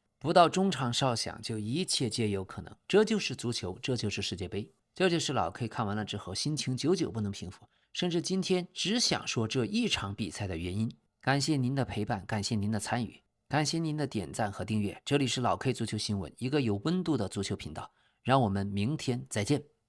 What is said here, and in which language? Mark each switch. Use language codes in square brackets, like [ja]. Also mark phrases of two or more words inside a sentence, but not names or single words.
[zh] 不到中場哨響，就一切皆有可能。這就是足球，這就是世界杯，這就是老 K 看完了之後心情久久不能平復，甚至今天只想說這一場比賽的原因。感謝您的陪伴，感謝您的參與，感謝您的點讚和訂閱。這裡是老 K 足球新聞，一個有溫度的足球頻道。讓我們明天再見。